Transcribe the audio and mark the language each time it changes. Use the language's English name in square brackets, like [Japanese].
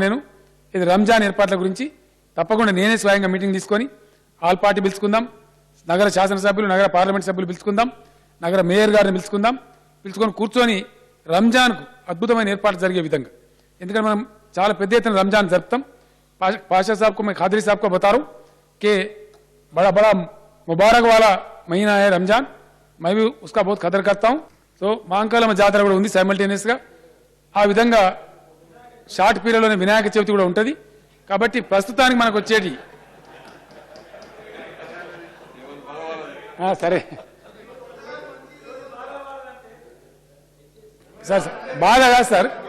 [Telugu] నేను ఇది రంజాన్ ఏర్పాట్ల గురించి తప్పకుండా నేనే స్వయంగా మీటింగ్ తీసుకొని ఆల్ పార్టీ పిలుచుకుందాం, నగర శాసనసభ్యులు, నగర పార్లమెంట్ సభ్యులు పిలుచుకుందాం, నగర మేయర్ గారిని పిలుచుకొని కూర్చొని రంజాన్కు అద్భుతమైన ఏర్పాట్లు జరిగే విధంగా, ఎందుకంటే మనం చాలా పెద్ద ఎత్తున రంజాన్ జరుపుతాం. [Hindi] पाशा साहब को मैं खादरी साहब को बता रहा हूँ कि बड़ा बड़ा मुबारक वाला महीना है रमजान, मैं भी उसका बहुत कदर करता हूँ. [Telugu] సో మాంకాలమ్మ జాతర కూడా ఉంది సైమల్టేనియస్గా. ఆ విధంగా షార్ట్ పీరియడ్లోనే వినాయక చవితి కూడా ఉంటుంది. కాబట్టి ప్రస్తుతానికి మనకు వచ్చేటి సరే సార్ బాగా కాదు సార్.